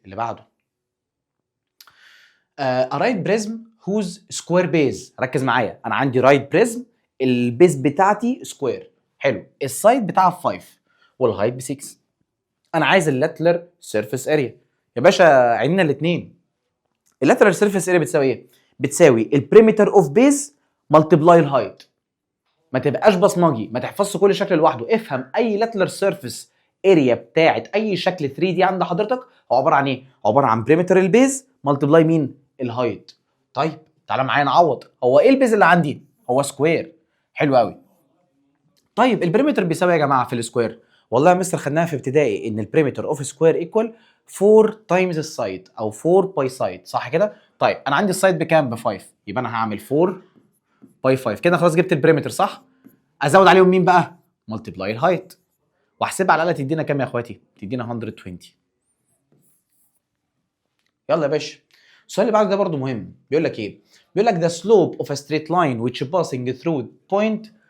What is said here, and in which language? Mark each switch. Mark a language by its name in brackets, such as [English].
[Arabic] اللي بعده [English] a right prism whose square base. [Arabic] ركز معايا، انا عندي right prism البيز بتاعتي سكوير. حلو. السايد بتاعها 5 والهايت ب 6. انا عايز اللاترال سيرفيس اريا. يا باشا عندنا الاثنين. اللاترال سيرفيس اريا بتساوي ايه؟ بتساوي البريمتر اوف بيز ملتبلاي الهايت. ما تبقاش بصمجي، ما تحفظش كل شكل لوحده، افهم اي لاترال سيرفيس اريا بتاعت اي شكل 3 دي عند حضرتك هو عباره عن ايه؟ عباره عن بريمتر البيز ملتبلاي مين؟ الهايت. طيب تعالى معايا نعوض. هو ايه البيز اللي عندي؟ هو سكوير. حلو قوي. طيب البريمتر بيساوي يا جماعه في السكوير؟ والله يا مستر خدناها في ابتدائي ان البريمتر اوف سكوير ايكوال 4 تايمز السايد او 4 باي سايد، صح كده؟ طيب انا عندي السايد بكام؟ ب 5، يبقى انا هعمل 4 باي 5 كده، خلاص جبت البريمتر صح؟ ازود عليهم مين بقى؟ ملتبلاي الهايت، واحسبها على الاقل تدينا كام يا اخواتي؟ تدينا 120. يلا يا باشا. السؤال اللي بعده ده برضو مهم. بيقول لك ايه؟ بيقول لك [English] the slope of a straight line which passing through point.